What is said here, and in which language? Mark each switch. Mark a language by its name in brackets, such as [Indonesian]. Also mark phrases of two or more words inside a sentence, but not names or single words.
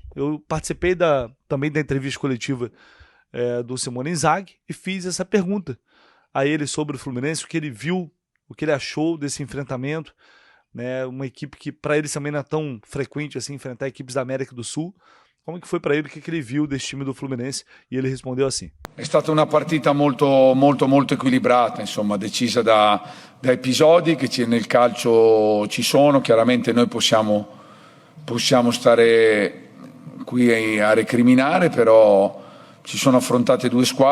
[Portuguese] Eu participei também da entrevista coletiva do Simone Inzaghi e fiz essa pergunta a ele sobre o Fluminense, o que ele viu, o que ele achou desse enfrentamento, né? Uma equipe que para ele também não é tão frequente assim enfrentar equipes da América do Sul. Como que foi para ele, o que ele viu desse time do Fluminense? E ele rispondeu assim: [Italian] È stata una partita molto equilibrata, insomma, decisa da episodi che nel calcio ci sono. Chiaramente noi possiamo stare qui a recriminare, però si sono affrontate due squadre.